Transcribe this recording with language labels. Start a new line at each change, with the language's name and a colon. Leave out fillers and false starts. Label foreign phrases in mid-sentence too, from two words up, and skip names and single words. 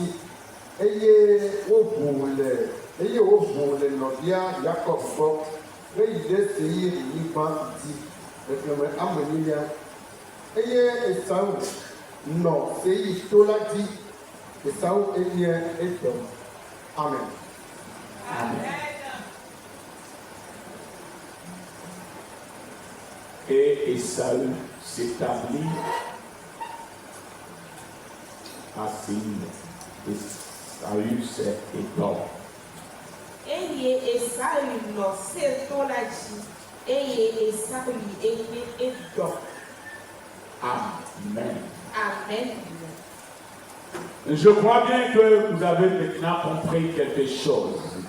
Ewe: Eye woʋu le nɔvia Yakob gbɔ heyi ɖe Seirnyigba dzi. Xexlẽme amenyilia. Eye Esawu nɔ Seir to la dzi. Esawu enye Edom. Amen.
French: Amen. Et Esaü s'établit à Séir. Esaü, c'est Édom.
Ewe: Eye Esaü nɔ Seir to la dzi. Eye Esaü enye Edom. Amen. Amen.
French: Je crois bien que vous avez maintenant compris quelque chose.